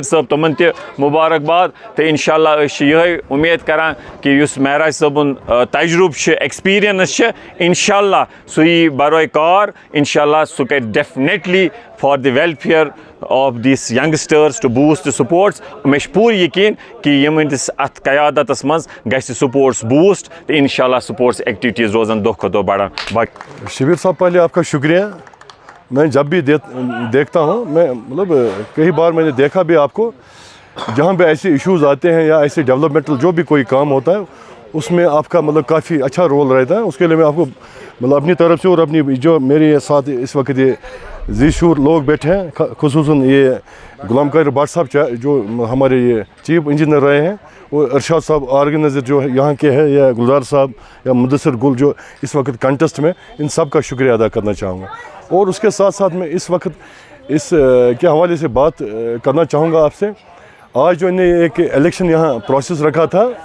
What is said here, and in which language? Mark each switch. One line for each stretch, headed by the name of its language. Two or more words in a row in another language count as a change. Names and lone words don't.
Kashmiri: صٲب تِمن تہِ مُبارکباد تہٕ انشاءاللہ أسۍ چھِ یِہوٚے اُمید کران کہِ یُس معراج صٲبُن تجرُبہٕ چھُ ایکسپیٖرینس چھِ انشاءاللہ سُہ یی بروے کار انشاءاللہ سُہ کرِ
English: definitely for the welfare of these youngsters to boost sports
Kashmiri: مےٚ چھُ پوٗرٕ یقیٖن کہِ یِہنٛدِس اتھ قیادتس منٛز گژھِ
English: sports boost
Kashmiri: تہٕ انشاءاللہ
English: sports activities
Kashmiri: روزن دۄہ کھۄتہٕ دۄہ بڑان
Urdu: شبیر صاحب پہلے آپ کا شکریہ میں جب بھی دیکھتا ہوں میں مطلب کئی بار میں نے دیکھا بھی آپ کو جہاں پہ ایسے ایشوز آتے ہیں یا ایسے ڈیولپمنٹل جو بھی کوئی کام ہوتا ہے اس میں آپ کا مطلب کافی اچھا رول رہتا ہے اس کے لیے میں آپ کو مطلب اپنی طرف سے اور اپنی جو میرے ساتھ اس وقت یہ ذی شعور لوگ بیٹھے ہیں خصوصاً یہ غلام قادر بٹ صاحب جو ہمارے یہ
English: chief engineer
Urdu: رہے ہیں اور ارشاد صاحب آرگنائزر جو یہاں کے ہیں یا گلزار صاحب یا مدثر گل جو اس وقت کنٹسٹ میں ان سب کا شکریہ ادا کرنا چاہوں گا اور اس کے ساتھ ساتھ میں اس وقت اس کے حوالے سے بات کرنا چاہوں گا آپ سے آج جو انہیں ایک الیکشن یہاں پروسیس رکھا تھا